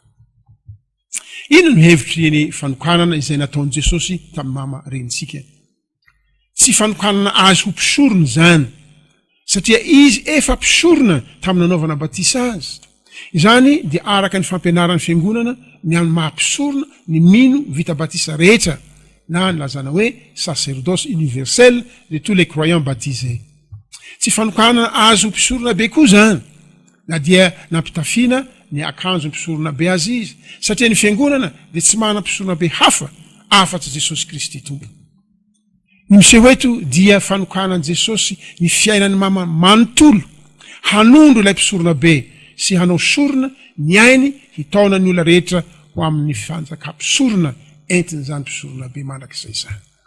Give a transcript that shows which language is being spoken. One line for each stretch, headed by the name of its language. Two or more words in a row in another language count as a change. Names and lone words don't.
Malagasy: Ino no hevitry ny fanokanana izay nataon'i Jesosy tamin'ny mama renitsika? Tsy fanokanana azy ho mpisorona zany, satria izy efa mpisorona tamin'ny nanaovana batisa azy. Izany dia araka ny fampianaran'ny fiangonana ny amin'ny mahampisorona ny mino vita batisa rehetra, na ny lazana hoe
French: sacerdoce universel de tous les croyants baptisés.
Malagasy: Tsy fanokanana azy ho mpisorona be koa zany, na dia nampitafiana ny akanjo mpisorona be azy izy, satria ny fiangonana dia tsy mana mpisorona be hafa afa-tsy Jesosy Kristy tompo. Ny miseho eto dia fanokanan'i Jesosy ny fiainan'ny mama manontolo hanondro ilay mpisorona be sy hanao sorona ny ainy hitaona ny olona rehetra ho amin'ny fanjakam-pisorona entiny zany mpisorona be mandrak'izay zany.